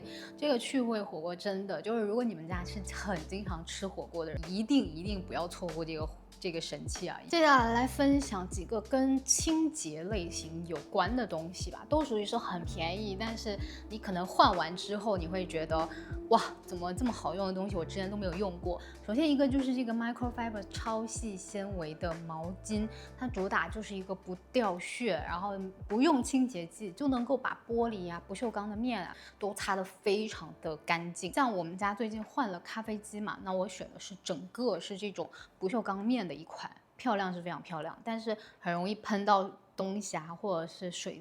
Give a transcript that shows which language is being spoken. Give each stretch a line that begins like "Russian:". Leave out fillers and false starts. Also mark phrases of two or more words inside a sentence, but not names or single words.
Chinese: 這個趣味火鍋真的就是，如果你們家是很經常吃火鍋的人，一定不要錯過這個神器啊！接下來分享幾個跟清潔類型有關的東西吧，都屬於是很便宜，但是你可能換完之後你會覺得，哇，怎麼這麼好用的東西我之前都沒有用過。首先一個就是這個 microfiber 超細纖維的毛巾，它主打就是一個不掉屑，然後不用清潔劑就能夠把玻璃啊、不鏽鋼的面啊都擦得非常的乾淨。像我們家最近換了咖啡機嘛，那我選的是整個是這種不鏽鋼面的一款，漂亮是非常漂亮，但是很容易噴到東西啊或者是水。